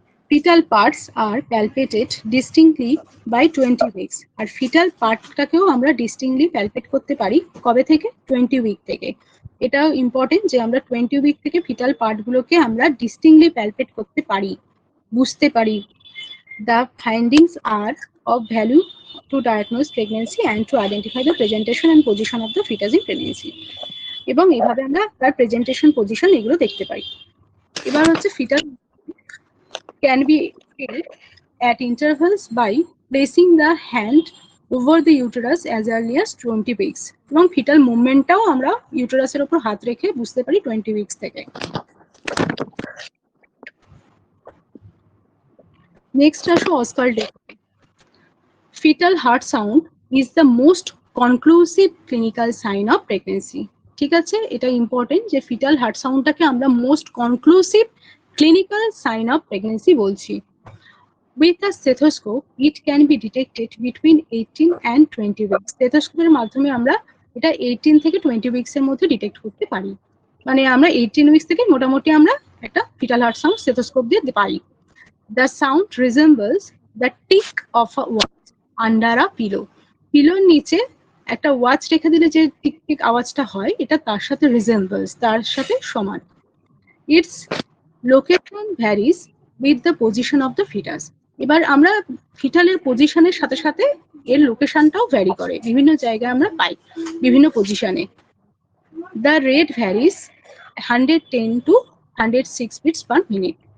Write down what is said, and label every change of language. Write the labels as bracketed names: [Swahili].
[English] fetal parts are palpated distinctly by 20 weeks। [Bangla] আর fetal পার্টটাকেও আমরা distinctly palpate করতে পারি কবে থেকে? 20 উইক থেকে। এটাও ইম্পর্টেন্ট যে আমরা 20 উইক থেকে ফিটাল পার্টগুলোকে আমরা distinctly palpate করতে পারি, বুঝতে পারি। [English] The findings are of value to diagnose pregnancy and to identify the presentation and position of the fetus in pregnancy। [Bangla] এবং এইভাবে আমরা তার প্রেজেন্টেশন পজিশন এগুলো দেখতে পাই। এবার হচ্ছে [English] Fetal can be felt at intervals by placing the hand over the uterus as early as 20 weeks। [Bangla] এবং fetal মুভমেন্টটাও আমরা ইউটেরাসের উপর হাত রেখে বুঝতে পারি 20 উইকস থেকে। নেক্সট আসো [English] Auscultation. Fetal heart sound is the most conclusive clinical sign of pregnancy. [Bangla] ঠিক আছে, এটা ইম্পর্টেন্ট যে ফিটাল হার্ট সাউন্ডটাকে আমরা [English] most conclusive clinical sign of pregnancy [Bangla] বলছি। [English] With a stethoscope, it can be detected between 18 and 20 weeks। [Bangla] স্টেথোস্কোপের মাধ্যমে আমরা এটা 18 থেকে 20 উইকস এর মধ্যে ডিটেক্ট করতে পারি। মানে আমরা 18 উইকস থেকে মোটামুটি আমরা একটা ফিটাল হার্ট সাউন্ড স্টেথোস্কোপ দিয়ে পাই। [English] The sound resembles the tick of a watch under a pillow। [Bangla] পিলোর নিচে একটা ওয়াচ রেখে দিলে যে টিক টিক আওয়াজটা হয়, এটা তার সাথে resembles, তার সাথে সমান। [English] Its location varies with the position of the fetus। [Bangla] এবার আমরা ফিটালের পজিশনের সাথে সাথে এর লোকেশনটাও ভ্যারি করে, বিভিন্ন জায়গায় আমরা পাই বিভিন্ন পজিশনে। [English] The rate varies 110 to 106 beats per minute।